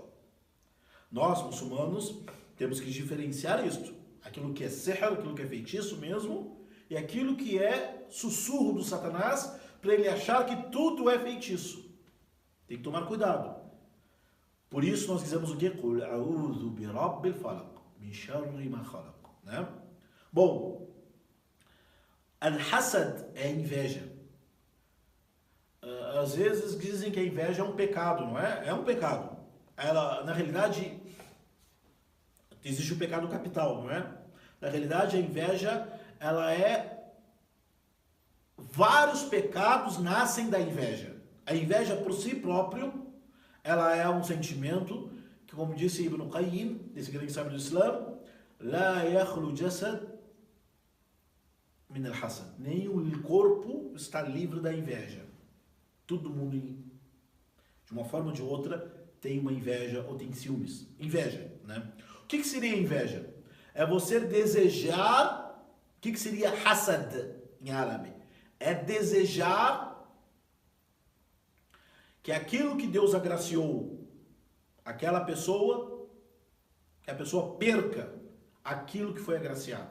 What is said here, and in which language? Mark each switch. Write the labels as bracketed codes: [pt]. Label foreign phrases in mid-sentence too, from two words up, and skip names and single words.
[pt] Nós, muçulmanos, temos que diferenciar isto. Aquilo que é sihr, aquilo que é feitiço mesmo, e aquilo que é sussurro do Satanás, para ele achar que tudo é feitiço. Tem que tomar cuidado. Por isso nós dizemos o quê? [ar] قل أعوذ برب الفلق من شر ما خلق, [pt] né? Bom, al-hasad é a inveja. Às vezes dizem que a inveja é um pecado, não é? É um pecado. Ela, na realidade, existe o pecado capital, não é? Na realidade, a inveja, ela é... Vários pecados nascem da inveja. A inveja por si próprio, ela é um sentimento que, como disse Ibn Qayyim, esse grande sábio do Islã, [ar] لا يخلو جسد من الحسد. [pt] Nem o corpo está livre da inveja. Todo mundo, de uma forma ou de outra, tem uma inveja ou tem ciúmes. Inveja, né? O que seria inveja? É você desejar... O que seria hasad em árabe? É desejar que aquilo que Deus agraciou aquela pessoa, que a pessoa perca aquilo que foi agraciado.